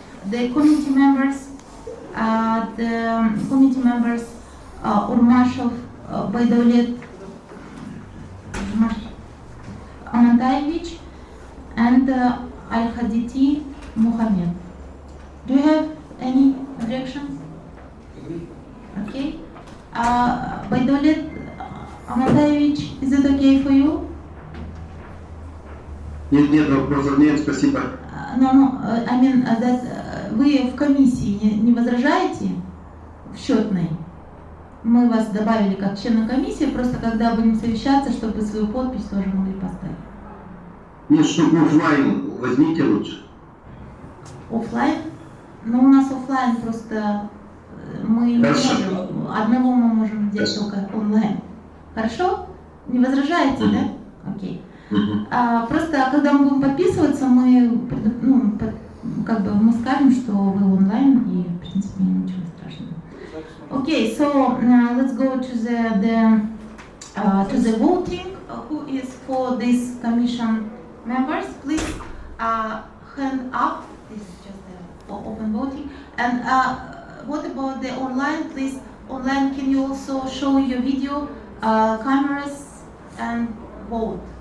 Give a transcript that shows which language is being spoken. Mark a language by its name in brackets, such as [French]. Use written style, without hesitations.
[English] The committee members, Urmashov, Baydaulet, Amantayevich, and Al-Haditi Muhammad. Do you have any objections? Okay. Baydaulet, Amantayevich, is it okay for you? [Russian] Нет, вопросов нет, спасибо. [English] No, I mean that [Russian] вы в комиссии не возражаете в счетной? Мы вас добавили как члена комиссии, просто когда будем совещаться, чтобы свою подпись тоже могли поставить. Нет, чтобы офлайн возьмите лучше. Офлайн? Ну, у нас офлайн просто мы не можем. Одного мы можем взять только онлайн. Хорошо? Не возражаете, да? Окей. Просто когда мы будем подписываться, мы, мы скажем, что вы онлайн, и в принципе ничего страшного. [English] Okay, so let's go to the voting. Who is for this commission members? Please hand up. This is just for open voting. And what about the online? Please, online, can you also show your video, cameras, and vote?